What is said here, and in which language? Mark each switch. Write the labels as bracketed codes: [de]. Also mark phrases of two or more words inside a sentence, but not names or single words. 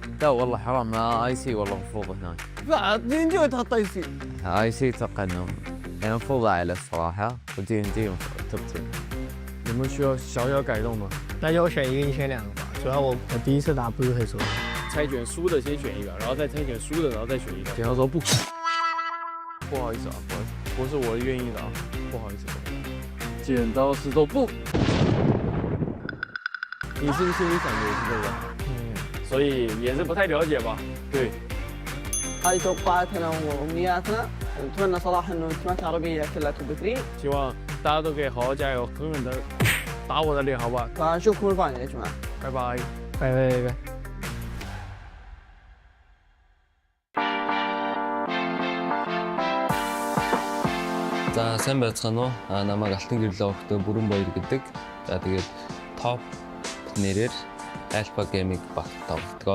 [ar] لا والله حرام ما IC والله مفروض هناك. بعد دي انت تحط اي سي. IC أتوقع إنهم يعني مفروض أعلى الصراحة ودي توب 2. [zh] 有没有需要小小改动的？那就我选一个，你选2个吧。主要我第一次打不是很熟。猜拳输的先选一个，然后再猜拳输的，然后再选一个。然后说不好意思啊，不好意思，不是我愿意的啊，不好意思。剪刀石头布，你是不是心里想的也是这个？所以也是不太了解吧？对。 [ar] هذه توقعاتنا وامنياتنا. نتمنى صراحه انه التيمات العربيه كلها توب 3. [zh] 希望大家都可以好好加油，狠狠的打我的脸，好不好？ [ar] فنشوفكم الفاينل يا جماعه. [zh] 拜拜。拜。 [mn] За сайн байцгаана уу? Намайг Алтан гэрлээ өгтөө Бүрэн Баяр гэдэг. За тэгээд топ нэрээр Alpha Game-ийг багтаавдгаа.